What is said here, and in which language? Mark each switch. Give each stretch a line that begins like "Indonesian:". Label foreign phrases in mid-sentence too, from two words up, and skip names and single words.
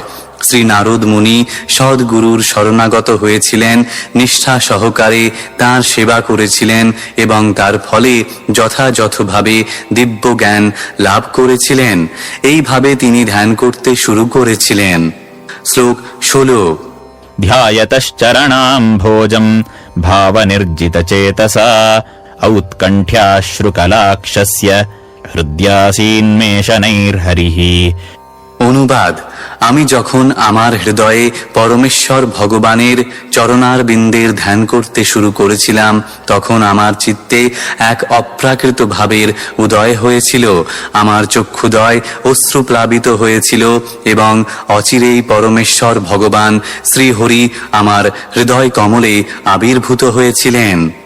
Bangla: শ্রী নারদ মুনি সদ্গুরুর শরণাগত হয়েছিলেন, নিষ্ঠা সহকারে তাঁর সেবা করেছিলেন এবং তার ফলে যথাযথভাবে দিব্য জ্ঞান লাভ করেছিলেন। এইভাবে তিনি ধ্যান করতে শুরু করেছিলেন। শ্লোক 16।
Sanskrit: ध्यायतश्चरणाम्भोजम् भावनिर्जितचेतसा औत्कण्ठ्याश्रुकलाक्षस्य हृद्यासीन्मेषणैर्हरिः।
Bangla: অনুবাদ: আমি যখন আমার হৃদয়ে পরমেশ্বর ভগবানের চরণারবিন্দের ধ্যান করতে শুরু করেছিলাম, তখন আমার চিত্তে এক অপ্রাকৃত ভাবের উদয় হয়েছিল। আমার চক্ষুদয় অশ্রুপ্লাবিত হয়েছিল এবং অচিরেই পরমেশ্বর ভগবান শ্রীহরি আমার হৃদয় কমলে আবির্ভূত হয়েছিলেন।